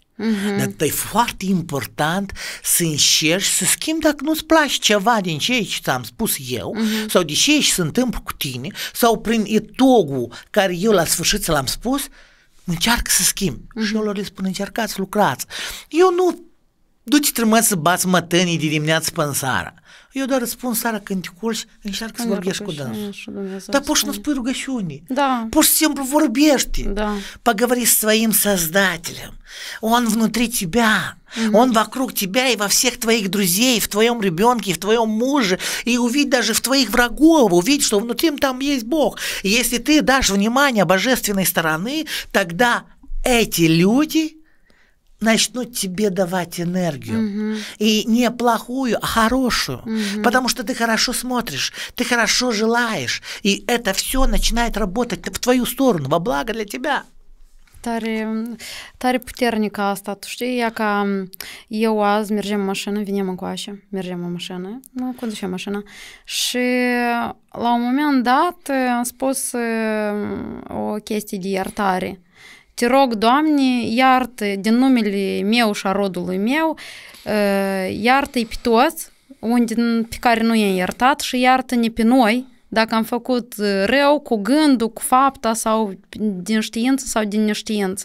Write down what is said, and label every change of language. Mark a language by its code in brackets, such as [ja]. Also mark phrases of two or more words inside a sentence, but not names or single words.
[ro] Dar e foarte important să încerci să schimbi dacă nu-ți place ceva din ce ți-am spus eu sau de ce se întâmplă cu tine sau prin etogul care eu la sfârșit l-am spus, încearcă să schimbi. Și eu lor le spun, încercați, lucrați. Eu nu du-te trămăți să bați mătănii de dimineață până seara. Eu doar îți spun seara când te culci, încearcă să vorbești cu dânsul. Dar poți nu spui rugăciuni. [ru] Да. [ro] Pur și simplu vorbești. [ru] Да. Поговори с своим Создателем. Он внутри тебя. Он вокруг тебя и во всех твоих друзей, в твоем ребенке, в твоем муже. И увидь даже в твоих врагов. Увидь, что внутри там есть Бог. И если ты дашь внимание божественной стороны, тогда эти люди начнут тебе давать энергию. И не плохую, а хорошую. Потому что ты хорошо смотришь, ты хорошо желаешь. И это все начинает работать в твою сторону, во благо для тебя. [ro] Tare puternică asta, tu știi, ea ca eu azi mergem în mașină, venim încoace, mergem în mașină, nu conducem mașina și la un moment dat am spus o chestie de iertare. Te rog, Doamne, iartă din numele meu și a rodului meu, iartă-i pe toți pe care nu i-am iertat și iartă-ne pe noi dacă am făcut rău cu gândul, cu fapta sau din știință sau din neștiință.